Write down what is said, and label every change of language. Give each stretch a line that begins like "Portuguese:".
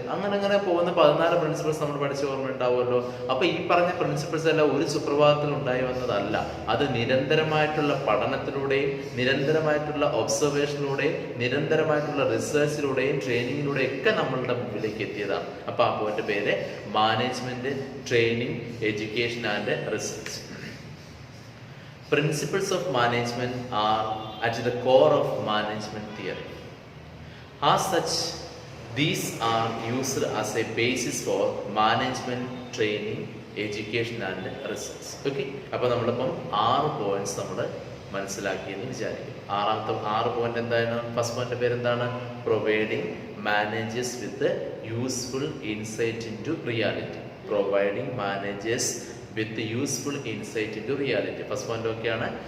Malayalam: അങ്ങനെ പോകുന്ന 14 പ്രിൻസിപ്പിൾസ് നമ്മൾ പഠിച്ച ഓർമ്മ ഉണ്ടാവുമല്ലോ. അപ്പൊ ഈ പറഞ്ഞ പ്രിൻസിപ്പിൾസ് എല്ലാം ഒരു സുപ്രഭാതത്തിൽ ഉണ്ടായി വന്നതല്ല. അത് നിരന്തരമായിട്ടുള്ള പഠനത്തിലൂടെയും നിരന്തരമായിട്ടുള്ള ഒബ്സർവേഷനിലൂടെയും നിരന്തരമായിട്ടുള്ള റിസർച്ചിലൂടെയും ട്രെയിനിങ്ങിലൂടെയും ഒക്കെ നമ്മളുടെ മുമ്പിലേക്ക് എത്തിയതാണ്. അപ്പൊ ആ പോയിന്റ് പേര്
English: Management, training, education and research. Principles of management are at the core of management theory. As such, these are used as a basis for management, training, education and research.
Malayalam: Okay, അപ്പോൾ നമ്മളിപ്പം 6 points നമ്മൾ മനസ്സിലാക്കിയെന്ന് വിചാരിക്കും. 6 point എന്താണ്? First point പേര് എന്താണ്?
English: Providing managers with useful insight into reality. Providing managers with useful insight into reality. First point ഒക്കെയാണ്.